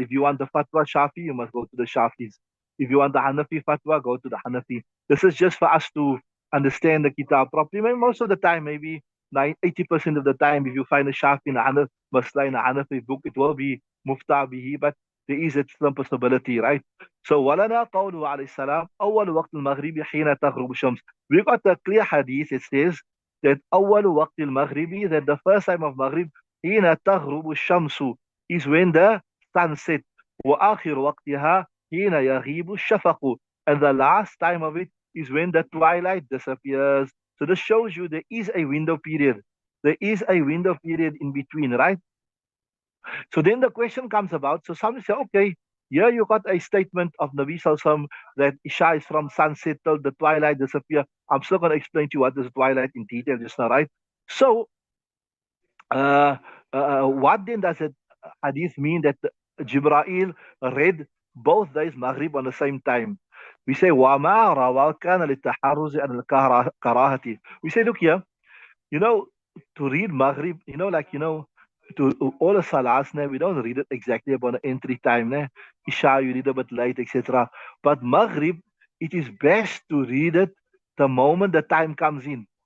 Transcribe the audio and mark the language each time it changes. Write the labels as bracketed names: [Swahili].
[English] If you want the fatwa Shafi, you must go to the Shafis. If you want the Hanafi fatwa, go to the Hanafi. This is just for us to understand the kitab properly. Maybe most of the time, maybe 80% of the time, if you find a Shafi in a Hanafi, Masla in a Hanafi book, it will be مفتى به, but there is a slim possibility, right? So [Arabic] ولنا قوله عليه السلام أول وقت المغرب حين تغرب الشمس. [English] We got a clear hadith. It says that [Arabic] أول وقت المغرب, [English] that the first time of Maghrib, [Arabic] حين تغرب الشمس, [English] is when the sun set. [Arabic] وآخر وقتها حين يغيب الشفق, [English] and the last time of it is when the twilight disappears. So this shows you there is a window period. There is a window period in between, right? So then the question comes about. So some say, okay, here you got a statement of Nabi Sallallahu that Isha is from sunset till the twilight disappear. I'm still going to explain to you what is twilight in detail just now, right? So, uh, what then does it hadith mean that Jibreel read both days Maghrib on the same time? We say, [Arabic] وَمَا رَوَى كَانَ لِلتَّحَرُّزِ عَنِ الْكَرَاهَةِ. [English] We say, look here, you know, to read Maghrib, to all the salahs now, we don't read it exactly about the entry time. Isha, you read a bit late, etc. But Maghrib, it is best to read it the moment the time comes in.